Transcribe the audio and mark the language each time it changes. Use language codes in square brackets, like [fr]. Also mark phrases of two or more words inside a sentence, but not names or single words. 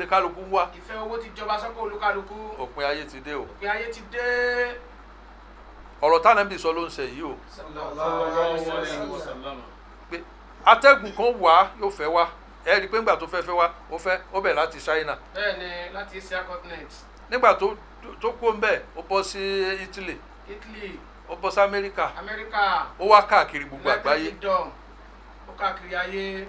[yo] ní kálukú ń wá. ìfẹ́ owó ti jọba sọ́kọ̀ olúkálukú. òpin ayé ti dé o. òpin ayé ti dé. ọ̀rọ̀ t'Ànábì sọ ló ń ṣe yìí o. [ar] صلى الله عليه وسلم. [yo] pé atẹ́gùn kan wá yóò fẹ́ wá ẹ rí i pé nígbà tó fẹ́ wá ó bẹ̀ láti China. bẹ́ẹ̀ni láti Asia continent. nígbà tó kó ń bẹ̀ ó bọ́ sí Italy. ó bọ́ sí Amẹ́ríkà. ó wá káàkiri gbogbo àgbáyé. ó káàkiri ayé.